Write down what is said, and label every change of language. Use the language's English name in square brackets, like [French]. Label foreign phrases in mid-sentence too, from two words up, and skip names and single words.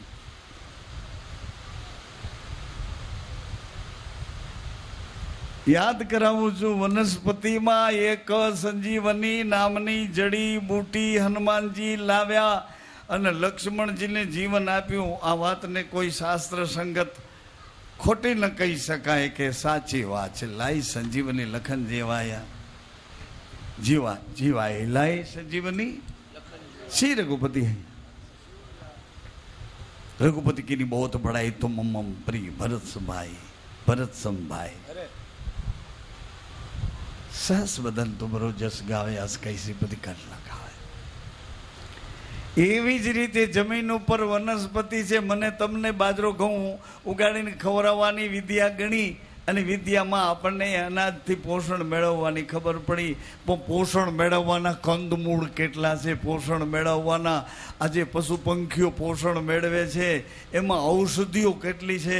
[Gujarati] યાદ કરાવું છું, વનસ્પતિમાં એક સંજીવની નામની જડી બૂટી હનુમાનજી લાવ્યા અને લક્ષ્મણજીને જીવન આપ્યું. આ વાતને કોઈ શાસ્ત્ર સંગત ખોટી ન કહી શકાય કે સાચી વાત છે. [Awadhi] लाई संजीवनी लखन जेवाया जीवाय लाई संजीवनी श्री रघुपति है. रघुपति की बहुत बड़ाई तुम मम प्रिय भरत संभाई, भरत संभाई. सहस बदन तुमरो जस गावे अस कैसी पति कर लगावे. [Gujarati] એવી જ રીતે જમીન ઉપર વનસ્પતિ છે. મને તમને બાજરો ઘઉં ઉગાડીને ખવડાવવાની વિદ્યા ગણી અને વિદ્યામાં આપણને અનાજથી પોષણ મેળવવાની ખબર પડી. પણ પોષણ મેળવવાના કંદમૂળ કેટલા છે, પોષણ મેળવવાના આજે પશુ પંખીઓ પોષણ મેળવે છે, એમાં ઔષધિઓ કેટલી છે.